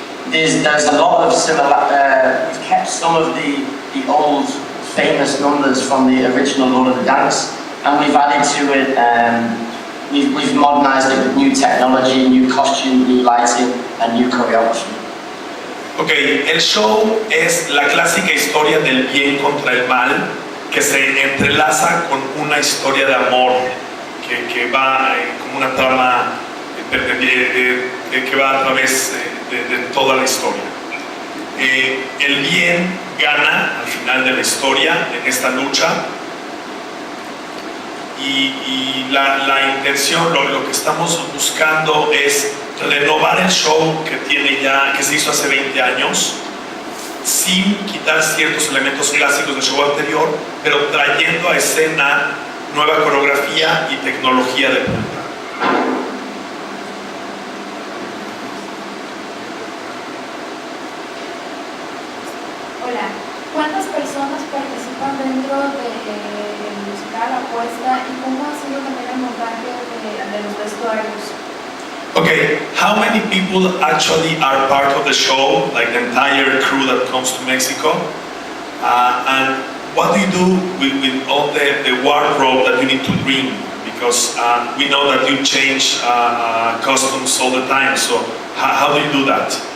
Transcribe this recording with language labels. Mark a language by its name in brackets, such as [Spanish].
[English] There's a lot of similar. We've kept some of the old famous numbers from the original Lord of the Dance, and we've added to it. We've modernized it with new technology, new costume, new lighting, and new choreography. [Spanish] Ok, el show es la clásica historia del bien contra el mal que se entrelaza con una historia de amor que va como una trama que va a través de toda la historia. El bien gana al final de la historia en esta lucha y la intención, lo que estamos buscando es renovar el show que se hizo hace 20 años sin quitar ciertos elementos clásicos del show anterior, pero trayendo a escena nueva coreografía y tecnología de punta. Hola, ¿cuántas personas participan dentro del musical Apuesta y cómo ha sido también el montaje de los vestuarios? [English] Okay, how many people actually are part of the show, like the entire crew that comes to Mexico? And what do you do with all the wardrobe that you need to bring? Because we know that you change costumes all the time, so how do you do that?